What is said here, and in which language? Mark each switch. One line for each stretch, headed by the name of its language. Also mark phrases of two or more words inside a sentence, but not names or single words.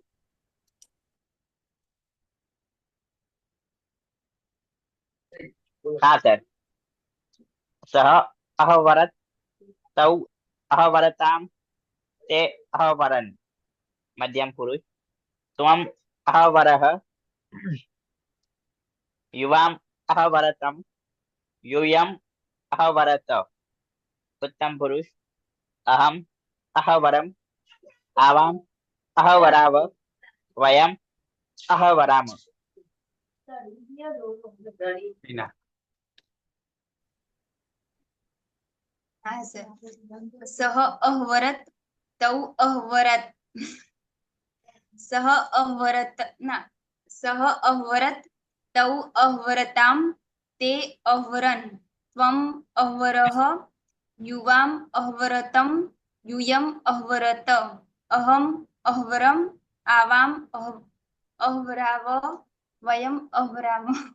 Gujarati: હા સર.
Sanskrit: सः अह्वरत तौ अह्वरताम् ते अह्वरन् मध्यम पुरुष त्वम् अह्वरः युवाम् अह्वरतम् यूयम अहवरत उत्तम पुरुष अहम अहवरम आवाम अहवराव वयम अहवराम.
Gujarati: મીના હા સર.
Sanskrit: सः अह्वरत तौ अह्वरत सः अह्वरत ना सः अह्वरत तौ अह्वरताम् ते अह्वरन् त्वम् अह्वरः युवाम् अह्वरतम् यूयम् अह्वरत अहम् अह्वरम् आवाम् अह्वराव वयम् अह्वराम.